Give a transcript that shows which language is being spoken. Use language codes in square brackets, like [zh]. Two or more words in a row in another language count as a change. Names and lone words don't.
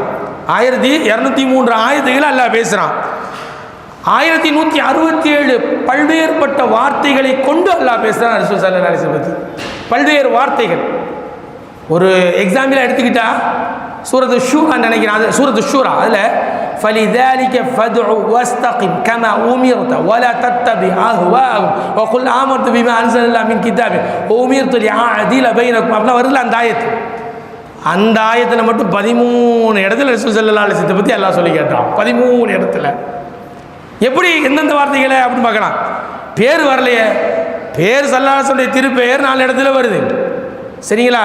[ta] 1203 ஆயத்துக்களில் அல்லாஹ் பேசுகிறான். 1167 பல்வேறுபட்ட வார்த்தைகளை கொண்டு அல்லாஹ் பேசுகிறான் [ar] رسول صلى الله عليه وسلم [ta] பற்றி. பல்வேறு வார்த்தைகள். ஒரு எக்ஸாம்பிளாக எடுத்துக்கிட்டா சூரத்து ஷூரா நினைக்கிறேன், அது சூரத்து ஷூரா. [ar] அதில் فَلِذَلِكَ فَادْعُ وَاسْتَقِمْ كَمَا أُمِرْتَ وَلَا تَتَّبِعْ أَهْوَاءَهُمْ وَقُلْ آمَنْتُ بِمَا أَنزَلَ اللَّهُ مِنْ كِتَابٍ وَأُمِرْتُ لِأَعْدِلَ بَيْنَكُمْ [ta] அப்படிலாம் வருதுல அந்த ஆயத்து. அந்த ஆயத்தில் மட்டும் 13 இடத்துல [ar] رسول صلى الله عليه وسلم [ta] பற்றி அல்லாஹ் சொல்லி கேட்டான். 13 இடத்துல. எப்படி எந்தெந்த வார்த்தைகளை அப்படின்னு பார்க்கலாம். பேர் வரலையே, பேர் [ar] صلى الله عليه وسلم [ta] திருப்பெயர் 4 இடத்துல வருது. சரிங்களா?